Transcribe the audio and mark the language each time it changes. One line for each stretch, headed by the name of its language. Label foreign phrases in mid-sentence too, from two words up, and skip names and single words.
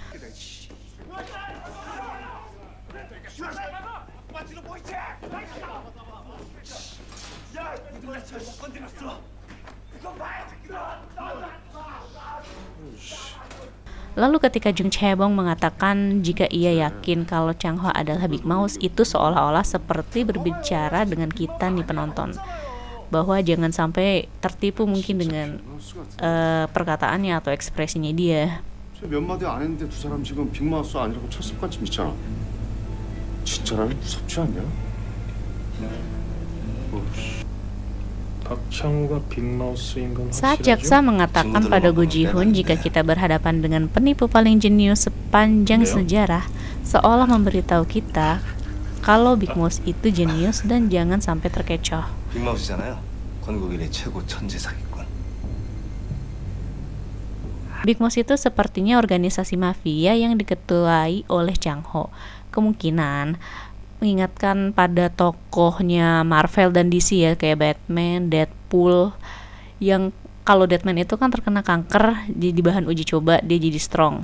Indonesian: Lalu ketika Jung Chae-bong mengatakan jika ia yakin kalau Chang-ho adalah Big Mouse, itu seolah-olah seperti berbicara dengan kita nih penonton, bahwa jangan sampai tertipu mungkin dengan perkataannya atau ekspresinya dia.
Korean: 몇 마디 안 했는데 두 사람 지금 빅마우스 아니라고 첫습관쯤 있잖아. 진짜라면 무섭지 않냐?
Indonesian: Saat jaksa mengatakan pada Go Ji-hoon jika kita berhadapan dengan penipu paling jenius sepanjang sejarah, seolah memberitahu kita kalau Big Mouse itu jenius dan jangan sampai terkecoh.
Korean: 빅마우스잖아요. 건국 이래 최고 천재 사기꾼.
Indonesian: Big Mouse itu sepertinya organisasi mafia yang diketuai oleh Chang Ho. Kemungkinan mengingatkan pada tokohnya Marvel dan DC ya, kayak Batman, Deadpool, yang kalau Deadman itu kan terkena kanker, jadi bahan uji coba dia jadi strong.